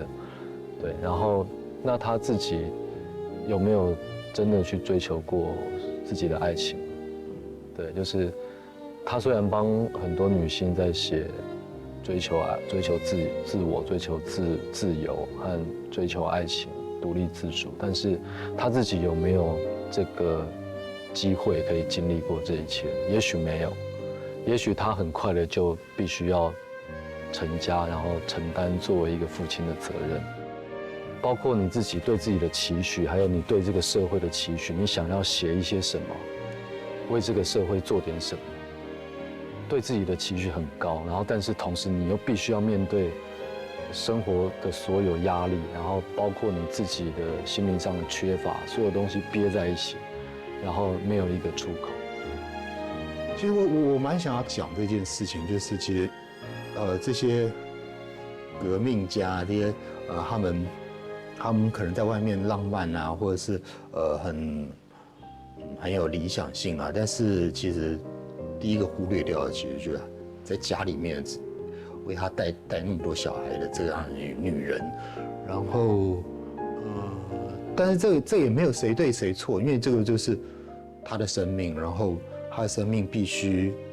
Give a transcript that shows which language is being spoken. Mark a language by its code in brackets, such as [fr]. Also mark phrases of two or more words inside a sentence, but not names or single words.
[zh] 對，然後那他自己有沒有真的去追求過自己的愛情？對，就是他雖然幫很多女性在寫追求自我、追求自由和追求愛情、獨立自主，但是他自己有沒有這個機會可以經歷過這一切？也許沒有，也許他很快的就必須要成家，然後承擔作為一個父親的責任。包括你自己對自己的期許，還有你對這個社會的期許，你想要寫一些什麼，為這個社會做點什麼，對自己的期許很高，然後但是同時你又必須要面對生活的所有壓力，然後包括你自己的心靈上的缺乏，所有東西憋在一起，然後沒有一個出口。其實我蠻想要講這件事情，就是其實這些革命家，這些他們可能在外面浪漫啊，或者是很有理想性啊，但是其實第一個忽略掉的，其實就是在家裡面為他帶那麼多小孩的這樣的女人，然後但是這也沒有誰對誰錯，因為這個就是他的生命，然後他的生命必須